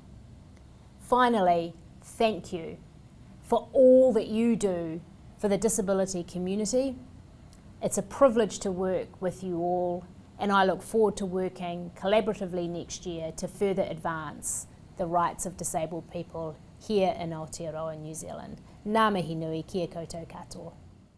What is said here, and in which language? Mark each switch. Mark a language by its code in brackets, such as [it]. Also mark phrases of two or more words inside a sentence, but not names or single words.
[en] Finally, thank you for all that you do for the disability community, It's a privilege to work with you all, and I look forward to working collaboratively next year to further advance the rights of disabled people here in Aotearoa, New Zealand. [mi] Ngā mihi nui, kia koutou katoa.